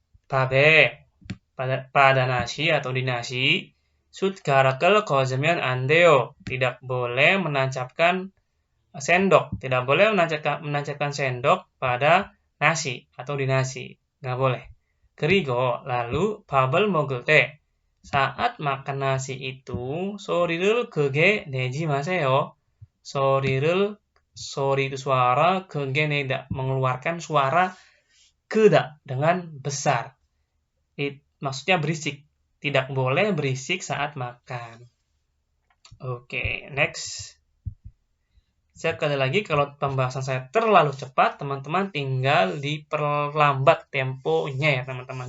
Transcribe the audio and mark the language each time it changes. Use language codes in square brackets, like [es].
[ko] 밥에 pada nasi atau di nasi, 숟가락을 꽂으면 안 돼요. [id] Tidak boleh menancapkan sendok. Tidak boleh menancapkan sendok pada nasi atau di nasi. Nggak boleh. [ko] 그리고 lalu 밥을 먹을 때 saat makan nasi itu 소리를 크게 내지 마세요. [id] 소리 itu suara, 크게 내다 mengeluarkan suara keda dengan besar. Maksudnya berisik. Tidak boleh berisik saat makan. Oke, next. Sekali lagi, kalau pembahasan saya terlalu cepat, teman-teman tinggal diperlambat temponya ya, teman-teman.